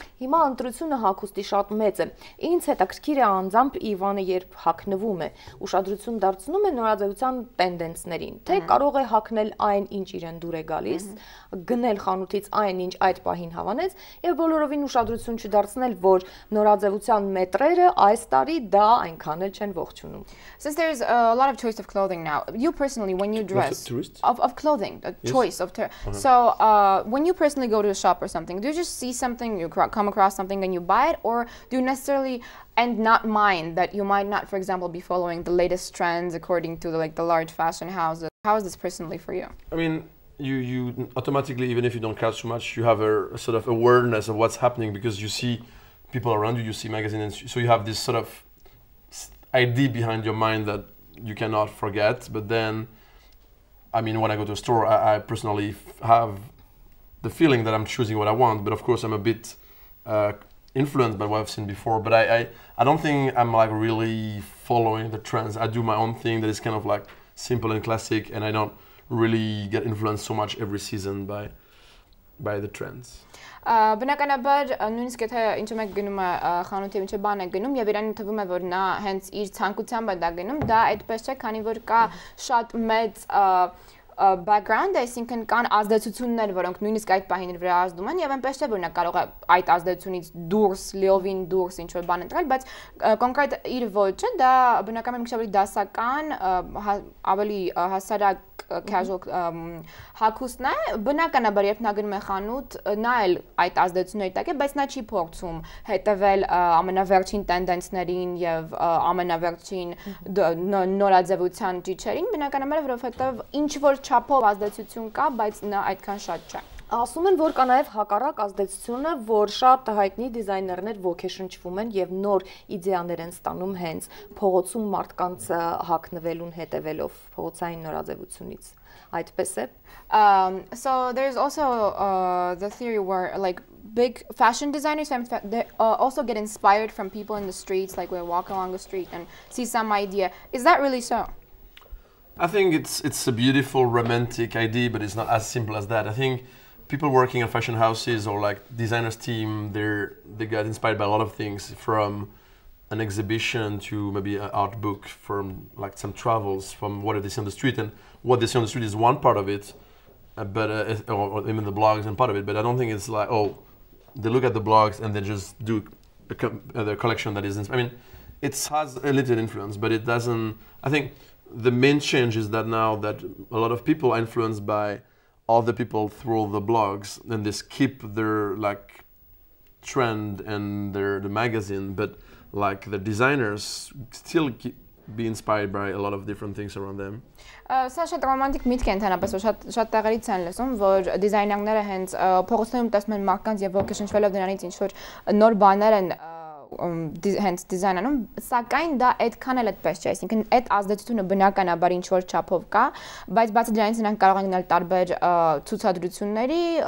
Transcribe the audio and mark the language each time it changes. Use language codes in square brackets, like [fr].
[hy] Հիմա ընտրությունը հագուստի շատ մեծ է։ Ինձ հետաքրքիր է անձամբ Իվանը երբ հագնվում է, ուշադրություն դարձնում է նորաձևության տենդենսներին, թե կարող է հագնել այն, ինչ իրեն դուր է գալիս, գնել խանութից այն, ինչ այդ պահին հավանեց, եւ բոլորովին ուշադրություն չդարձնել, որ նորաձևության մետրերը այս տարի դա այնքան էլ չեն ողջունում։ [en] Since there's a lot of choice of clothing now, you personally when you dress of clothing, a choice of so when you personally go to a shop or something, do you just see something, you come across something and you buy it, or do you necessarily and not mind that you might not, for example, be following the latest trends according to the large fashion houses? How is this personally for you? I mean, you automatically, even if you don't catch too much, you have a sort of awareness of what's happening because you see people around you, you see magazines, so you have this sort of idea behind your mind that you cannot forget. But then, I mean, when I go to a store, I personally have the feeling that I'm choosing what I want, but of course I'm a bit influenced by what I've seen before, but I don't think I'm like really following the trends. I do my own thing that is kind of like simple and classic, and I don't really get influenced so much every season by the trends. [hy] Բնականաբար նույնիսկ եթե ինչ մեկ գնում է խանութ եւ ինչ բան է գնում եւ իրան թվում է որ նա հենց իր ցանկությամբ է դա գնում, դա այդպես չէ, քանի որ կա շատ մեծ background, այսինքն կան ազդեցություններ, որոնք նույնիսկ այդ պահին վրա ազդում են եւ այնպես չէ որ նա կարող է այդ ազդեցությունից դուրս, լիովին դուրս ինչ որ բան ընտրել, բայց կոնկրետ իր ոճը դա բնականաբար մի քիչ ավելի դասական, ավելի հասարակ casual հագուստն է, բնականաբար երբ նա գնում է խանութ, նա էլ այդ ազդեցությունների տակ է, բայց նա չի փորձում հետևել ամենավերջին տենդենսներին եւ ամենավերջին նորաձևության ճիչերին, բնականաբար որովհետեւ ինչ որ չափով ազդեցություն կա, բայց նա այդքան շատ չէ։ Ասում են, որ կա նաև հակառակ ազդեցությունը, որ շատ հայտնի դիզայներներ ոգեշնչվում են եւ նոր իդեաներ են ստանում հենց փողոցում մարդկանց հագնվելուն հետևելով փողոցային նորաձևությունից։ Այդպես է։ [en] So there's also the theory where like big fashion designers they also get inspired from people in the streets, like we're walking along the street and see some idea. Is that really so? I think it's a beautiful romantic idea, but it's not as simple as that. I think people working in fashion houses or like designers team, they got inspired by a lot of things, from an exhibition to maybe an art book, from like some travels, from what they see on the street. And what they see on the street is one part of it, or even the blogs and part of it. But I don't think it's like, oh, they look at the blogs and they just do the collection that is. I mean, it has a little influence, but it doesn't. I think the main change is that now that a lot of people are influenced by other people through the blogs, and they skip their like trend and the magazine, but like the designers still be inspired by a lot of different things around them. [hy] Սա շատ ռոմանտիկ միտք է ընդհանրապես, որ շատ տեղերից են լսում, որ դիզայներները հենց փողոցներում տեսնում են մարդկանց եւ ոգեշնչվելով դրանից ինչ որ նոր բաներ են հենց դիզայնանում, սակայն դա այդքան էլ այդպես չէ, այսինքն այդ ազդեցությունը բնականաբար ինչ որ չափով կա, բայց բացի դրանից նրանք կարող են ունենալ տարբեր ցուցադրությունների,